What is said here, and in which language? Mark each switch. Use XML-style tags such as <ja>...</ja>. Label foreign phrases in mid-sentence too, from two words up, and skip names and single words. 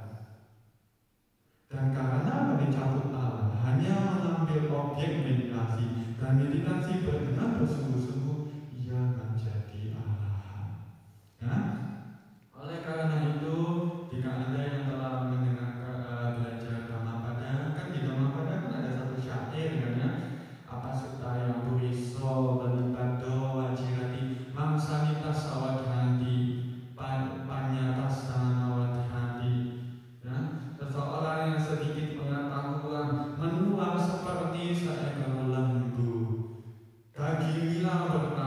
<id>Dan karena Bhante Cakupala hanya mengambil objek meditasi dan meditasi benar bersungguh-sungguh, ia menjadi arahat. Oleh karena itu, jika Anda yang telah mendengar belajar Dhammapada, kan di Dhammapada kan ada satu syair kan ya, apa sutta yang</id> <pi>puriso balibado wajirati mamsanita sawadhandi panyatasana wadhandi.</pi> <id>Seseorang yang sedikit pengetahuan menular seperti seekor lembu. Kaki bilang</id>